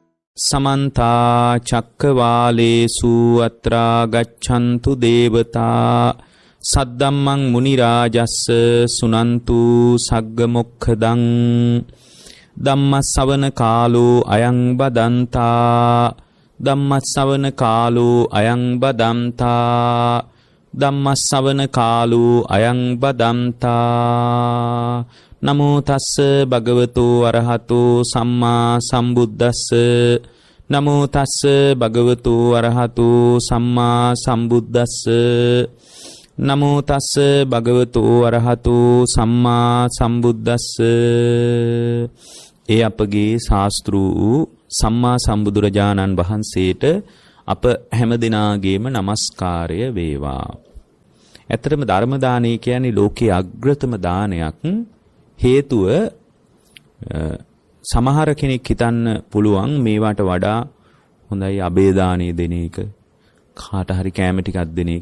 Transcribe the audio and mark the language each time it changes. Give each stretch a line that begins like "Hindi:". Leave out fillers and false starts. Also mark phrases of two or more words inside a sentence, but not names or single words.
Pali: समन्ता चक्रवालेषु अत्रा गच्छन्तु देवता सद्दम्मं मुनिराजस्स सुनन्तु सग्गमुखदं धम्मස්සවන කාලෝ අයං බදන්තා ධම්මස්සවන කාලෝ අයං බදන්තා ධම්මස්සවන කාලෝ අයං බදන්තා නමෝ තස්ස භගවතෝ අරහතෝ සම්මා සම්බුද්දස්ස නමෝ තස්ස භගවතෝ අරහතෝ සම්මා සම්බුද්දස්ස නමෝ තස්ස භගවතෝ අරහතෝ සම්මා සම්බුද්දස්ස.
Sinhala: ඒ අපගේ ශාස්ත්‍රූ සම්මා සම්බුදුරජාණන් වහන්සේට අප හැමදෙනාගේම নমස්කාරය වේවා. ඇත්තටම ධර්ම දානය කියන්නේ ලෝකයේ අග්‍රතම දානයක්. හේතුව සමහර කෙනෙක් හිතන්න පුළුවන් මේවට වඩා හොඳයි අබේ දානය දෙන එක, කාට හරි කැම ටිකක් දෙන එක.